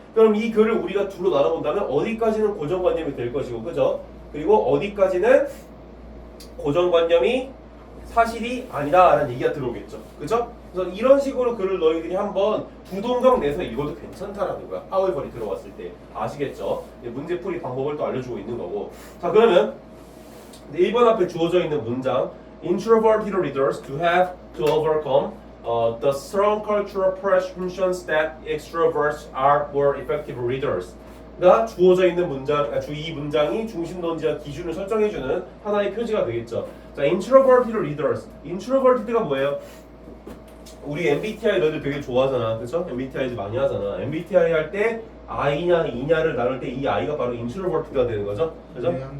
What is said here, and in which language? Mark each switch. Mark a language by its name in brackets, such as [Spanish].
[Korean] 그럼 이 글을 우리가 두로 나눠본다면 어디까지는 고정관념이 될 것이고, 그죠? 그리고 어디까지는 고정관념이 사실이 아니다라는 얘기가 들어오겠죠. 그죠? 그래서 이런 식으로 글을 너희들이 한번 두 동강 내서 읽어도 괜찮다라는 거야. however이 들어왔을 때. 아시겠죠? 문제풀이 방법을 또 알려주고 있는 거고. 자, 그러면 1번 앞에 주어져 있는 문장, [English] Introverted readers to have to overcome the strong cultural presumptions that extroverts are more effective readers. [Korean] 가 주어져 있는 문장, 이 문장이 중심 논지와 기준을 설정해주는 하나의 표지가 되겠죠. 자, Introverted readers. Introverted가 뭐예요? 우리 MBTI 너희들 되게 좋아하잖아, 그렇죠? MBTI 많이 하잖아. MBTI 할 때 I냐 E냐를 나눌 때 이 I가 바로 Introverted가 되는 거죠, 그렇죠?